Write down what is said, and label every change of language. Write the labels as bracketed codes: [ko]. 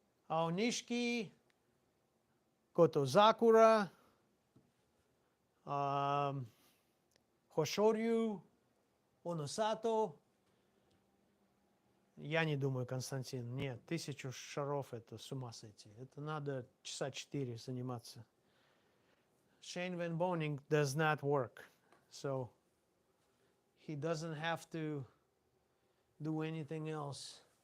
[ru] Aonishiki, Kotozakura, Hoshoryu, Оносато. Я не думаю, Константин, нет, 1000 шаров это с ума сойти. Это надо часа 4 заниматься. [en] Shane Van Boning does not work. So he doesn't have to do anything else.